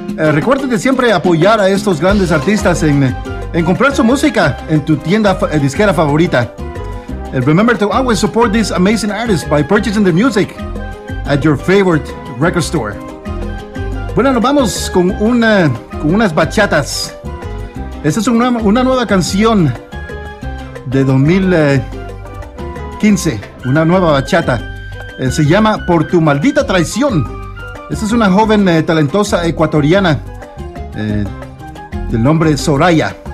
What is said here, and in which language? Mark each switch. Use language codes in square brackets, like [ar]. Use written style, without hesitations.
[es] Recuerda de siempre apoyar a estos grandes artistas en comprar su música en tu tienda disquera favorita. [en] Remember to always support these amazing artists by purchasing their music at your favorite record store. [es] Bueno, nos vamos con unas bachatas. Esta es una nueva canción de 2015, una nueva bachata. Se llama Por Tu Maldita Traición. Esta es una joven talentosa ecuatoriana del nombre Soraya.